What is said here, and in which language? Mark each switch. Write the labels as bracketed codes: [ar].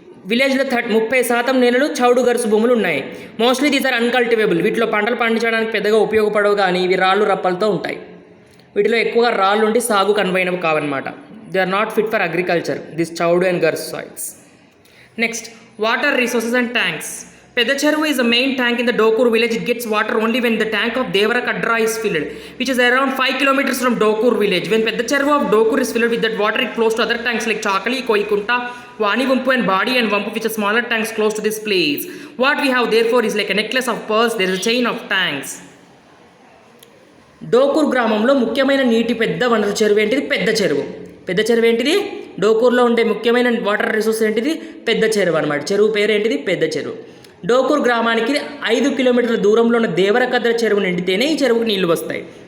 [te] విలేజ్లో 30% నేలలు చౌడు గరుసు భూములు ఉన్నాయి. [en] Mostly these are uncultivable. [te] వీటిలో పంటలు పండించడానికి పెద్దగా ఉపయోగపడవు, కానీ ఇవి రాళ్ళు రప్పలతో ఉంటాయి. వీటిలో ఎక్కువగా రాళ్ళు ఉండి సాగు కనువైనవి కావన్నమాట. [en] They are not fit for agriculture, this చౌడు and గర్స్ soils. Next, water resources and tanks. Pedda Cheruvu is the main tank in the Dokur village. It gets water only when the tank of Devarakadra is filled, which is around 5 kilometers from Dokur village. When Pedda Cheruvu of Dokur is filled with that water, it flows to other tanks like Chakali, Koikunta, Vani Vampu and Badi and Vampu, which are smaller tanks close to this place. What we have therefore is like a necklace of pearls. There is a chain of tanks. [te] Dokur గ్రామంలో ముఖ్యమైన నీటి పెద్ద వనరు చెరువు ఏంటిది? పెద్ద చెరువు. పెద్ద చెరువు ఏంటిది? డోకూర్లో ఉండే ముఖ్యమైన వాటర్ రిసోర్స్ ఏంటిది? పెద్ద చెరువు అనమాట. చెరువు పేరు ఏంటిది? పెద్ద చెరువు. డోకూర్ గ్రామానికి 5 కిలోమీటర్ల దూరంలో ఉన్న దేవరకద్ర చెరువు నిండితేనే ఈ చెరువుకి నీళ్లు వస్తాయి.